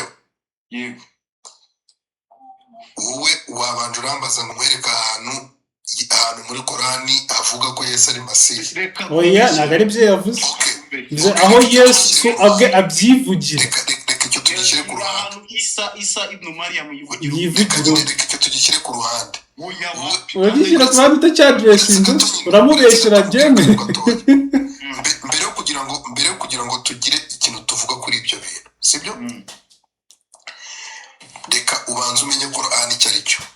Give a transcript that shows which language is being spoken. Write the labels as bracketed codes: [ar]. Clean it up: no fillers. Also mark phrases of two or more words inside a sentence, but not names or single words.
[rw] Yego. Wowe wabanje urambaza ngo nkwereka ahantu muri Qur'ani avuga ko Yesu ari Masihi. Oya, ntabwo ari byo yavuze. Aho Yesu abyivugira. Reka icyo tugishyire ku ruhande. Isa ibn Maryam yivugira. Reka icyo tugishyire ku ruhande. Uragishyira ku ruhande utacyaduresinga, uramubeshyira byeme. Mbere yo kugira ngo tugire ikintu tuvuga kuri ibyo bintu, sibyo? Reka ubanze umenye Qur'ani icyo ari cyo.